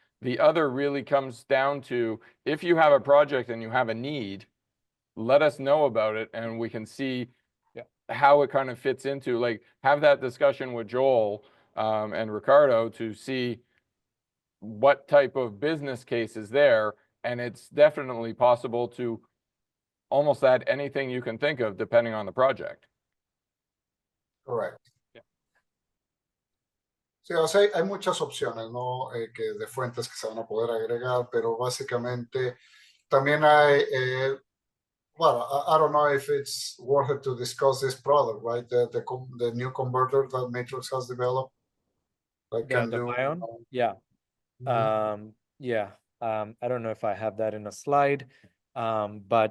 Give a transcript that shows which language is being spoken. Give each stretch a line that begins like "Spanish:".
English: The other really comes down to, if you have a project and you have a need, let us know about it and we can see how it kind of fits into, like, have that discussion with Joel and Ricardo to see what type of business case is there. And it's definitely possible to almost add anything you can think of depending on the project.
Spanish: Correcto.
English: Yeah.
Spanish: Sí, o sea, hay muchas opciones, ¿no? Que de fuentes que se van a poder agregar, pero básicamente también hay
English: Well, I don't know if it's worth it to discuss this product, right? The new converter that Matrox has developed that can The do. Vion? Yeah. Yeah. I don't know if I have that in a slide. But